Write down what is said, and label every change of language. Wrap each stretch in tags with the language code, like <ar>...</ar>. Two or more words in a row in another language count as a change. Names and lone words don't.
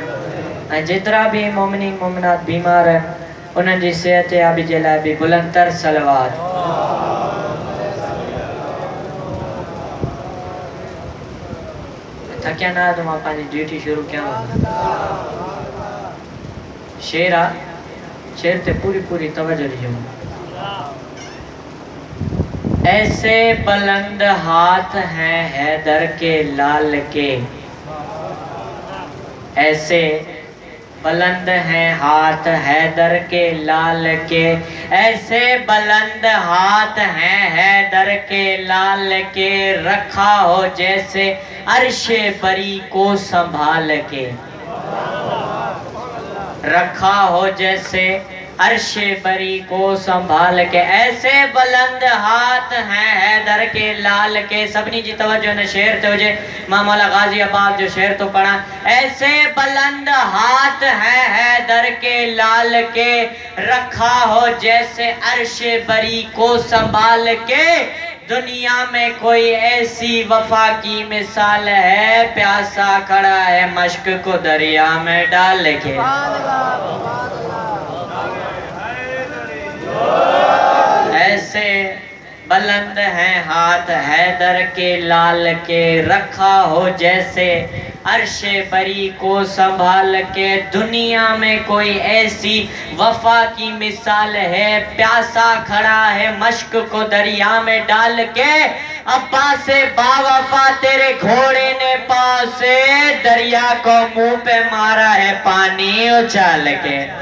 <sd>ऐं जेतिरा भी मोमिनीन मोमिनात बीमार आहिनि उन्हनि जी सेहत याबी जे लाइ बि बुलंदतर सलवात। थकिया ना तो मां पंहिंजी ड्यूटी शुरू कयां। शेर आ, शेर ते पूरी पूरी तवज्जो ॾिजो।</sd> <ur>ایسے بلند ہاتھ ہیں حیدر کے لال کے، ایسے بلند ہیں ہاتھ حیدر کے لال کے، ایسے بلند ہاتھ ہیں حیدر کے لال کے، رکھا ہو جیسے عرشے بری کو سنبھال کے، رکھا ہو جیسے عرشے بری کو سنبھال کے. ایسے بلند ہاتھ ہیں حیدر کے لال کے.</ur> <sd>सबनी जी तवज्जो न शेर ते हुजे। मां मौला गाजी अब्बास जो शेर तो पढ़ा।</sd> <ur>ایسے بلند ہاتھ ہیں حیدر کے لال کے، رکھا ہو جیسے عرشے بری کو سنبھال کے. دنیا میں کوئی ایسی وفا کی مثال ہے، پیاسا کھڑا ہے مشک کو دریا میں ڈال کے. ایسے بلند ہیں ہاتھ حیدر کے لال کے، رکھا ہو جیسے عرش بری کو سنبھال کے دنیا میں کوئی ایسی وفا کی مثال ہے پیاسا کھڑا ہے مشک کو دریا میں ڈال کے عباس باوفا تیرے گھوڑے نے پاس سے دریا کو منہ پہ مارا ہے پانی اچھال کے</ur>